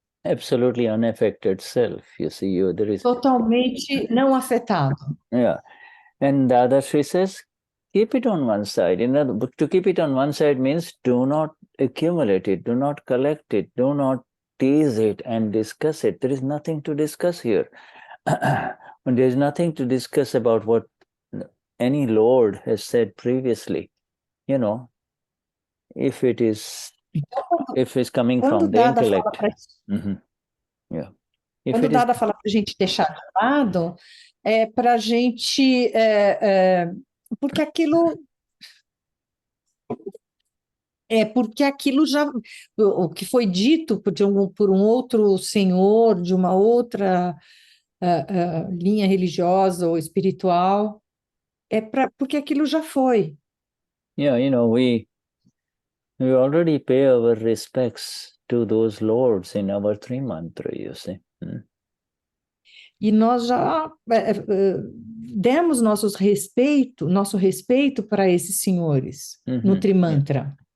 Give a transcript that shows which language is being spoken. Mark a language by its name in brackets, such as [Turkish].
[English] Absolutely unaffected self. You see, there is [Portuguese] totalmente não afetado. [English] Yeah, and Dadashri says, keep it on one side. To keep it on one side means do not accumulate it, do not collect it, do not tease it and discuss it. There is nothing to discuss here. There is nothing to discuss about what any Lord has said previously. If it's coming from the intellect. Yeah. [Portuguese] Quando Dada fala para a gente deixar de lado, é para a gente. Porque aquilo já. O que foi dito por um outro senhor, de uma outra linha religiosa ou espiritual, porque aquilo já foi. [English] Yeah, we already pay our respects to those lords in our three mantra, you see. [Portuguese] E nós já demos nosso respeito para esses senhores no Trimantra.